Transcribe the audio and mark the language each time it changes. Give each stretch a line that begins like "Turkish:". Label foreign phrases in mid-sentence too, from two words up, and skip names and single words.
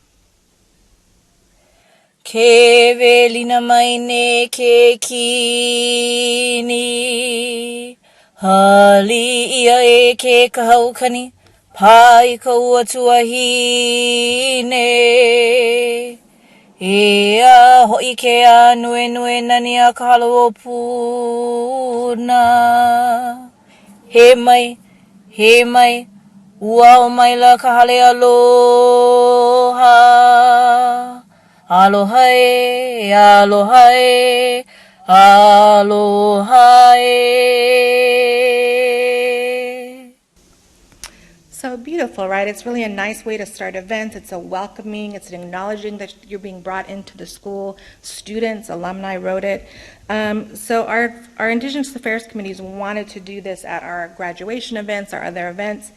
Hawaiian: Ke velina maine ke kini hali ia e ke kahaukani pai ka uatua hine Ea hoi ke a nue nani a ka halo o puna. He mai, ua o mai la ka hale aloha. Aloha e, aloha e, aloha e.
English: So beautiful, right? It's really a nice way to start events. It's a welcoming, it's an acknowledging that you're being brought into the school. Students, alumni wrote it. So our Indigenous Affairs committees wanted to do this at our graduation events, our other events.